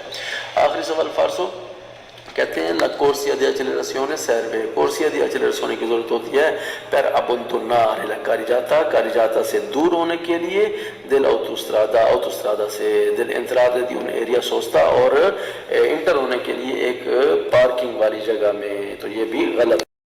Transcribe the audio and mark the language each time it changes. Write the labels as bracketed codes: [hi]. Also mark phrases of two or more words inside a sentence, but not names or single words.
[ur] آخری سوال فالسو، کہتے ہیں [it] la corsia di accelerazione serve، corsia di accelerazione [ur] کی ضرورت ہوتی ہے [it] per abbandonare la carreggiata، [ur] carreggiata سے دور ہونے کے لیے، [it] dell'autostrada، autostrada سے، dell'entrata di un'area sosta، [ur] اور انٹر ہونے کے لیے ایک پارکنگ والی جگہ میں، تو یہ بھی غلط۔